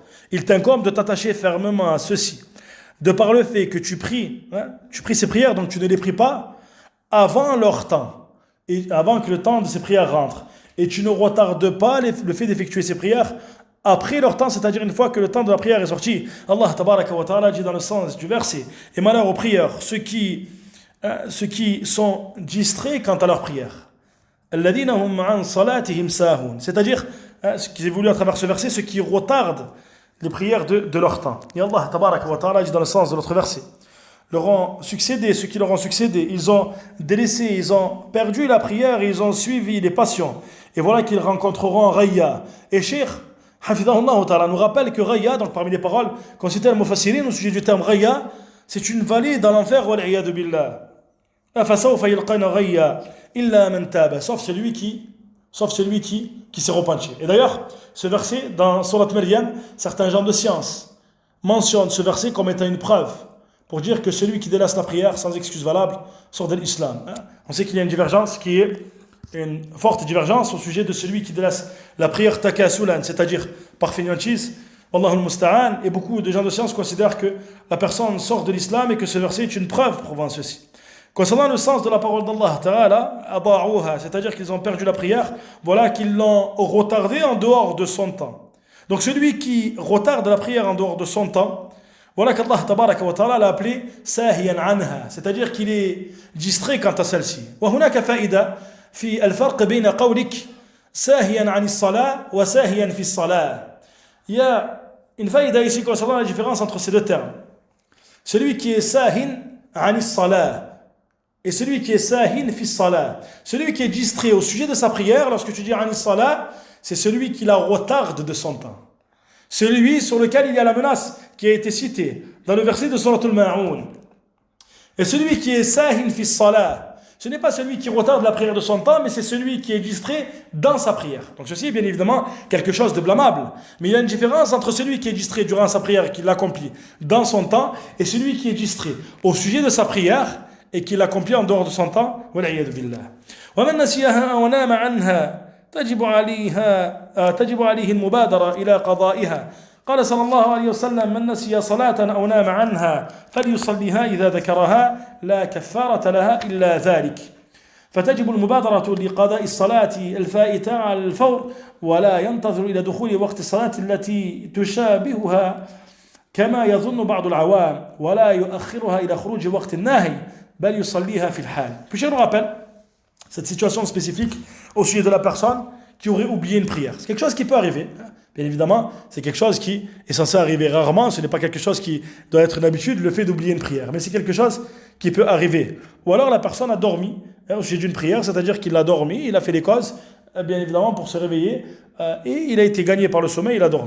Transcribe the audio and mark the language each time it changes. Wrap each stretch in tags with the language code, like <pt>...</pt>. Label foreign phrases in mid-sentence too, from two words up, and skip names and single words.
<fr>Il t'incombe de t'attacher fermement à ceci. De par le fait que tu pries ces prières, donc tu ne les pries pas avant leur temps, et avant que le temps de ces prières rentre. Et tu ne retardes pas le fait d'effectuer ces prières après leur temps, c'est-à-dire une fois que le temps de la prière est sorti.</fr> <ar>الله تبارك وتعالى</ar> <fr>dit dans le sens du verset, et malheur aux prières, ceux qui sont distraits quant à leur prière.</fr> <ar>الذين هم عن صلاتهم ساهون.</ar> <fr>C'est-à-dire, ce qui est voulu à travers ce verset, ceux qui retardent les prières de leur temps. Et</fr> <ar>الله تبارك وتعالى</ar> <fr>dit dans le sens de notre verset, leur ont succédé, ceux qui leur ont succédé, ils ont délaissé, ils ont perdu la prière, ils ont suivi les passions. Et voilà qu'ils rencontreront Raya. Et Cheikh</fr> <ar>حفظه الله تعالى</ar> <fr>nous rappelle que Raya, donc parmi les paroles qu'on citait al-Mufassirin au sujet du terme Raya, c'est une vallée dans l'enfer,</fr> <ar>والعياذ بالله. فسوف يلقون غيا إلا من تاب,</ar> <fr>sauf celui qui s'est repenti. Et d'ailleurs, ce verset dans Surat Maryam, certains gens de science mentionnent ce verset comme étant une preuve pour dire que celui qui délaisse la prière sans excuse valable sort de l'islam. On sait qu'il y a une divergence qui est une forte divergence au sujet de celui qui délaisse la prière takasulan, c'est-à-dire par fainéantise.</fr> <ar>والله المستعان.</ar> <fr>Et beaucoup de gens de science considèrent que la personne sort de l'islam et que ce verset est une preuve prouvant ceci. Concernant le sens de la parole d'</fr> <ar>الله تعالى,</ar> <fr>ada'uha, c'est-à-dire qu'ils ont perdu la prière, voilà qu'ils l'ont retardée en dehors de son temps. Donc celui qui retarde la prière en dehors de son temps, voilà qu'</fr> <ar>الله تبارك وتعالى</ar> <fr>l'a appelé</fr> <ar>ساهيا عنها,</ar> <fr>c'est-à-dire qu'il est distrait quant à celle-ci.</fr> <ar>وهناك فائدة في الفرق بين قولك ساهيا عن الصلاة وساهيا في الصلاة.</ar> <fr>Il y a une faïda ici concernant la différence entre ces deux termes. Celui qui est</fr> <ar>ساه عن الصلاة</ar> <fr>et celui qui est</fr> <ar>ساه في الصلاة.</ar> <fr>Celui qui est distrait au sujet de sa prière, lorsque tu dis</fr> <ar>عن الصلاة,</ar> <fr>c'est celui qui la retarde de son temps. Celui sur lequel il y a la menace qui a été citée dans le verset de Surat al-Ma'un. Et celui qui est</fr> <ar>ساه في الصلاة,</ar> <fr>ce n'est pas celui qui retarde la prière de son temps, mais c'est celui qui est distrait dans sa prière. Donc ceci est bien évidemment quelque chose de blâmable. Mais il y a une différence entre celui qui est distrait durant sa prière et qui l'accomplit dans son temps, et celui qui est distrait au sujet de sa prière et qui l'accomplit en dehors de son temps.</fr> <ar>والعياذ بالله. ومن نسيها ونام عنها تجب عليه المبادرة إلى قضائها. قال صلى الله عليه وسلم: من نسي صلاة أو نام عنها فليصليها إذا ذكرها لا كفارة لها إلا ذلك. فتجب المبادرة لقضاء الصلاة الفائتة على الفور ولا ينتظر إلى دخول وقت الصلاة التي تشابهها كما يظن بعض العوام ولا يؤخرها إلى خروج وقت الناهي بل يصليها في الحال.</ar> <fr>Puis je nous rappelle cette situation spécifique au sujet de la personne qui aurait oublié une prière. C'est quelque chose qui peut arriver. Bien évidemment, c'est quelque chose qui est censé arriver rarement. Ce n'est pas quelque chose qui doit être une habitude, le fait d'oublier une prière. Mais c'est quelque chose qui peut arriver. Ou alors la personne a dormi au sujet d'une prière, c'est-à-dire qu'il a dormi, il a fait les causes, bien évidemment, pour se réveiller, et il a été gagné par le sommeil, il a dormi.</fr>